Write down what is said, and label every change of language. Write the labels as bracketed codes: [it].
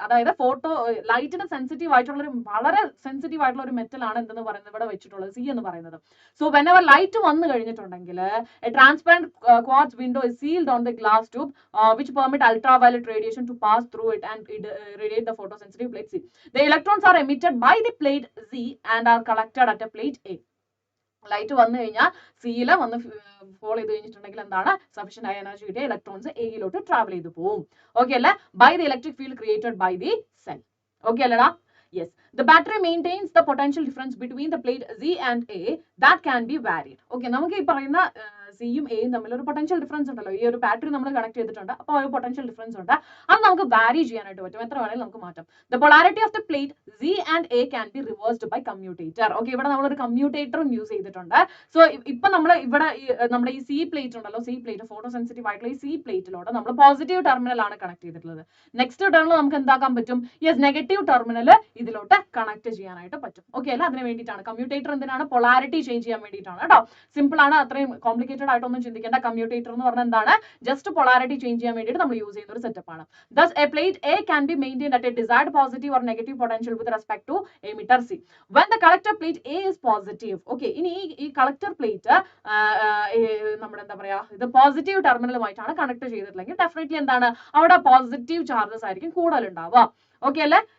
[ml] അതായത് photo ലൈറ്റിന് sensitive ആയിട്ടുള്ള ഒരു വളരെ സെൻസിറ്റീവ് ആയിട്ടുള്ള ഒരു മെറ്റൽ ആണ് എന്തെന്ന് പറയുന്നത് ഇവിടെ വെച്ചിട്ടുള്ളത്, സി എന്ന് പറയുന്നത്. [en] so whenever light [ml] വന്നു കഴിഞ്ഞിട്ടുണ്ടെങ്കിൽ [en] Transparent quartz window is sealed on the glass tube which permit ultraviolet radiation to pass through it and irradiate the photosensitive plate C. The electrons are emitted by the plate Z and are collected at a plate A. [ml] Light വന്നു കഴിഞ്ഞാൽ സിയില് വന്ന് fall ചെയ്ത് കഴിഞ്ഞിട്ടുണ്ടെങ്കിൽ എന്താണ് sufficient ആയ energy കിട്ടിയ electrons എയിലോട്ട് travel ചെയ്ത് പോകും. ഓക്കെ അല്ലേ? [en] By the electric field created by the cell. [ml] Okay അല്ലടാ? [en] Yes, the battery maintains the potential difference between the plate Z and A that can be varied. [ml] Okay, നമുക്ക് ഈ പറയുന്ന സിയും എയും തമ്മിൽ ഒരു പൊട്ടൻഷ്യൽ ഡിഫറൻസ് ഉണ്ടല്ലോ. ഈ ഒരു ബാറ്ററി നമ്മൾ കണക്ട് ചെയ്തിട്ടുണ്ട്, അപ്പോൾ ഒരു പൊട്ടൻഷ്യൽ ഡിഫറൻസ് ഉണ്ട്. അത് നമുക്ക് വാരി ചെയ്യാനായിട്ട് പറ്റും, എത്ര വേണമെങ്കിലും നമുക്ക് മാറ്റാം. [en] The polarity of the plate Z and A can be reversed by commutator. [ml] Okay, ഇവിടെ നമ്മൾ ഒരു കമ്മ്യൂട്ടേറ്ററും യൂസ് ചെയ്തിട്ടുണ്ട്. സോ ഇപ്പൊ നമ്മൾ ഇവിടെ നമ്മുടെ ഈ സി പ്ലേറ്റ് ഉണ്ടല്ലോ, സി പ്ലേറ്റ് ഫോട്ടോ സെൻസിറ്റീവ് ആയിട്ടുള്ള ഈ സി പ്ലേറ്റിലോട്ട് നമ്മൾ പോസിറ്റീവ് ടെർമിനൽ ആണ് കണക്ട് ചെയ്തിട്ടുള്ളത്. നെക്സ്റ്റ് ടെർമിനൽ നമുക്ക് എന്താക്കാൻ പറ്റും? യെസ്, നെഗറ്റീവ് ടെർമിനൽ ഇതിലോട്ട് കണക്ട് ചെയ്യാനായിട്ട് പറ്റും. ഓക്കെ അല്ല? അതിന് വേണ്ടിയിട്ടാണ് കമ്മ്യൂട്ടേറ്റർ. എന്തിനാണ്? പൊളാരിറ്റി ചേഞ്ച് ചെയ്യാൻ വേണ്ടിയിട്ടാണ് കേട്ടോ. സിമ്പിൾ ആണ്, അത്രയും കോംപ്ലിക്കേറ്റഡ് ആയിട്ടൊന്നും ചിന്തിക്കേണ്ട. കമ്മ്യൂട്ടേറ്റർ എന്ന് പറഞ്ഞാൽ എന്താണ്? ജസ്റ്റ് പൊളാരിറ്റി ചേഞ്ച് ചെയ്യാൻ വേണ്ടിയിട്ട് നമ്മൾ യൂസ് ചെയ്യുന്ന ഒരു സെറ്റപ്പ് ആണ്. [en] Thus a plate A can be maintained at a desired positive or negative potential with respect to emitter C. When the collector plate A is positive, [ml] okay, ഇനി ഈ collector plate നമ്മുടെ എന്താ പറയാ ഇത് positive ടെർമിനലുമായിട്ടാണ് connect ചെയ്തിട്ടുണ്ടെങ്കിൽ definitely എന്താണ് അവിടെ positive charges ആയിരിക്കും കൂടുതൽ ഉണ്ടാവുക. ഓക്കെ അല്ലേ?